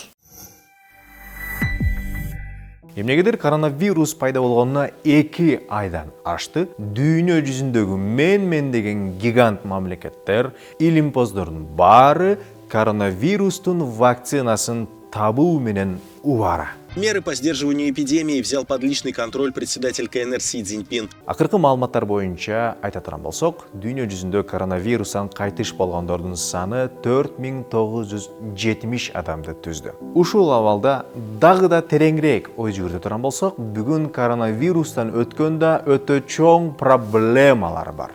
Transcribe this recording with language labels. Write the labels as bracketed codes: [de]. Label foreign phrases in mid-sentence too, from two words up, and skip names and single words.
[ky] Эмнегедир коронавирус пайда болгонуна 2 айдан ашты. Дүйнө жүзүндөгү мен деген гигант мамлекеттер, илимпоздордун баары коронавирустун вакцинасын табуу менен убара. [ru] Меры по сдерживанию эпидемии взял под личный контроль председатель КНР Си Цзиньпин. [ky] Акыркы маалыматтар боюнча айта турган болсок, дүйнө жүзүндө коронавирустан кайтыш болгондордун саны 4970 адамды түздү. Ушул абалда дагы да тереңирээк ой жүгүртө турган болсок, бүгүн коронавирустан өткөндө өтө чоң проблемалар бар.